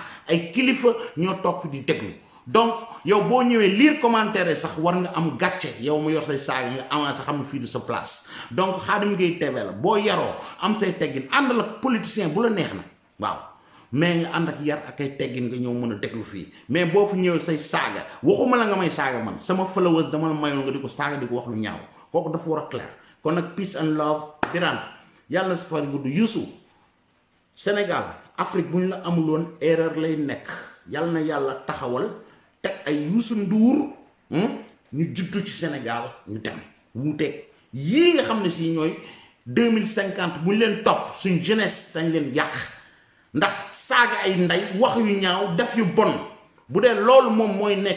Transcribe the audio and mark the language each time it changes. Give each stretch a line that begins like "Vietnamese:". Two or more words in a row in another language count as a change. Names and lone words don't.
Wolof: ay kilifa ñoo toog fi di déglu donc yow boo ñëwee lire commentaire sax war nga am gàcce yow mu yor say saaga nga avancé xam ne fii du sa place donc Khadim Gueye TV la boo yaroo am say teggin àndal ak politicien bu la neex na waaw mais nga ànd ak yar ak ay teggin nga ñëw mën a déglu fii mais boo fi ñëwee say saaga waxuma la nga may saaga man sama followers dama la mayoon nga di ko saaga di ko wax lu ñaaw kooku dafa war a clair kon nag
English: peace and love
Wolof: Birane yàlla na sa fan gudd Youssou Sénégal Afrique bu ñu la amuloon erreur lay nekk yàlla na yàlla taxawal teg ay Youssou Ndour ñu juddu ci Sénégal ñu dem wuuteeg yii nga xam ne si ñooy 2050 bu ñu leen topp suñ jeunesse dañ leen yàq ndax saaga ay ndey wax yu ñaaw def yu bon bu dee loolu